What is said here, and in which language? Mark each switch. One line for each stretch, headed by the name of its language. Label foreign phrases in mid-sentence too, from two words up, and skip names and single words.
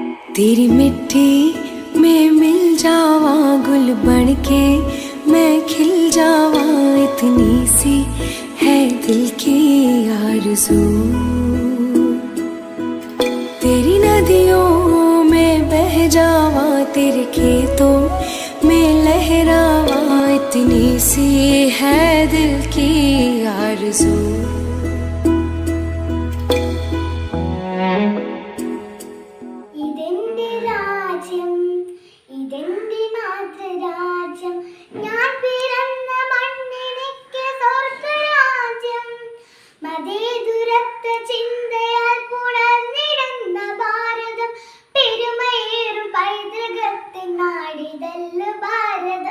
Hindi: तेरी मिट्टी में मिल जावा गुल बनके मैं खिल जावा, इतनी सी है दिल की आरज़ू। तेरी नदियों में बह जावा, तेरे खेतों में लहरावा, इतनी सी है दिल की आरज़ू।
Malayalam: ഇതെന്റെ രാജ്യം, ഇതെന്റെ മാതൃരാജ്യം, ഞാൻ പിറന്ന മണ്ണിനിക്ക് സ്വർഗരാജ്യം. മതേതുരത്വ ചിന്തയാൽ പുണർന്നിടുന്ന ഭാരതം, പെരുമയേറും പൈതൃകത്തിൻ നാടിതല്ല ഭാരതം.